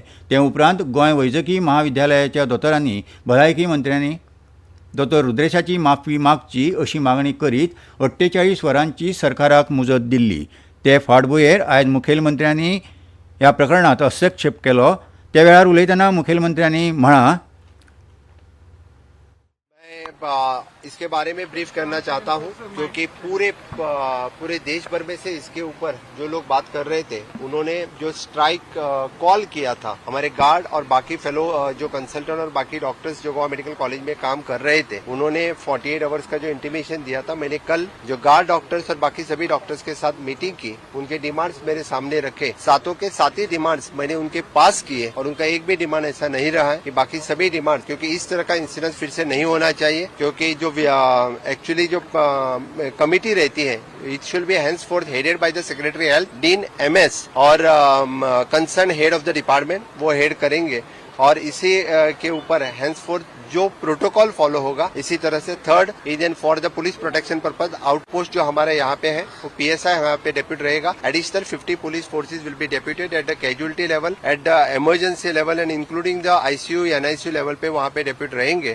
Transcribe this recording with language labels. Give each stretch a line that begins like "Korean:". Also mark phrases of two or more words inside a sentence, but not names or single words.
Konkani: ते उपरांत गोंय वैजकी महाविद्यालयाच्या दोतोरांनी भलायकी मंत्र्यांनी दोतोर रुद्रेशाची माफी मागची अशी मागणी करीत 48 वरांची सरकाराक मुजत दिल्ली. ते फाटभुंयेर आयज मुखेलमंत्र्यांनी ह्या प्रकरणांत हस्तक्षेप केलो. त्या वेळार उलयतना मुखेलमंत्र्यांनी म्हळां
Hindi: इसके बारे में ब्रीफ करना चाहता हूं, क्योंकि पूरे देश भर में से इसके ऊपर जो लोग बात कर रहे थे, उन्होंने जो
English: strike call
Hindi: किया था, हमारे गार्ड और बाकी फेलो जो कंसल्टेंट और बाकी डॉक्टर्स जो गोवा मेडिकल कॉलेज में काम कर रहे थे, उन्होंने 48 आवर्स का जो इंटीमेशन दिया था। मैंने कल जो
English: guard doctors
Hindi: और बाकी सभी डॉक्टर्स के साथ मीटिंग की, उनके डिमांड्स मेरे सामने रखे। सातों के सात ही डिमांड्स मैंने उनके पास किए और उनका एक भी डिमांड ऐसा नहीं रहा है कि बाकी सभी डिमांड, क्योंकि इस तरह का इंसिडेंट फिर से नहीं होना चाहिए, क्योंकि जो एक्चुअली जो कमिटी रहती है,
English: It should be henceforth headed by the Secretary Health, Dean MS और concern head of the department,
Hindi: वो हेड करेंगे और इसी के ऊपर henceforth जो प्रोटोकॉल फॉलो होगा। इसी तरह से
English: third is an for the police protection purpose outpost
Hindi: जो हमारे यहाँ पे है, वो PSI यहाँ पे डेप्यूट रहेगा।
English: Additional 50 police forces will be deputed at the casualty level, at the emergency level and including the ICU NICU level
Hindi: पे वहाँ पे डेप्यूट रहेंगे।